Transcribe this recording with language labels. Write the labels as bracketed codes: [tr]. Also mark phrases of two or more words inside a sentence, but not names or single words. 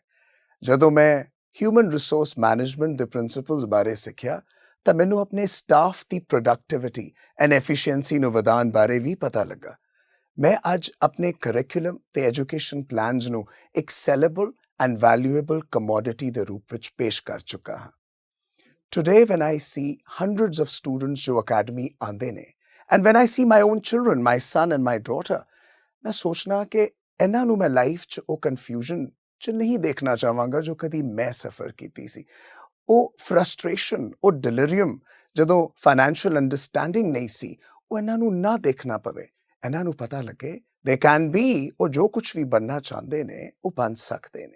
[pa] ਜਦੋਂ ਮੈਂ [en] human resource management [pa] ਦੇ ਪ੍ਰਿੰਸੀਪਲਸ ਬਾਰੇ ਸਿੱਖਿਆ ਤਾਂ ਮੈਨੂੰ ਆਪਣੇ ਸਟਾਫ ਦੀ [en] productivity and efficiency [pa] ਨੂੰ ਵਧਾਉਣ ਬਾਰੇ ਵੀ ਪਤਾ ਲੱਗਾ। ਮੈਂ ਅੱਜ ਆਪਣੇ ਕਰਿਕੂਲਮ ਤੇ [en] education plans [pa] ਨੂੰ ਇੱਕ [en] saleable and valuable commodity [pa] ਦੇ ਰੂਪ ਵਿੱਚ ਪੇਸ਼ ਕਰ ਚੁੱਕਾ ਹਾਂ। [en] Today, when I see hundreds of students [pa] ਜੋ ਅਕੈਡਮੀ ਆਉਂਦੇ ਨੇ, [en] and when I see my own children, my son and my daughter, [pa] ਮੈਂ ਸੋਚਣਾ ਕਿ ਇਹਨਾਂ ਨੂੰ ਮੈਂ ਲਾਈਫ 'ਚ ਉਹ ਕਨਫਿਊਜ਼ਨ 'ਚ ਨਹੀਂ ਦੇਖਣਾ ਚਾਹਾਂਗਾ ਜੋ ਕਦੀ ਮੈਂ ਸਫਰ ਕੀਤੀ ਸੀ। ਉਹ ਫਰਸਟ੍ਰੇਸ਼ਨ, ਉਹ ਡਿਲੀਰੀਅਮ ਜਦੋਂ [en] financial understanding [pa] ਨਹੀਂ ਸੀ, ਉਹ ਇਹਨਾਂ ਨੂੰ ਨਾ ਦੇਖਣਾ ਪਵੇ। ਇਹਨਾਂ ਨੂੰ ਪਤਾ ਲੱਗੇ [en] they can be, [pa] ਉਹ ਜੋ ਕੁਝ ਵੀ ਬਣਨਾ ਚਾਹੁੰਦੇ ਨੇ ਉਹ ਬਣ ਸਕਦੇ ਨੇ।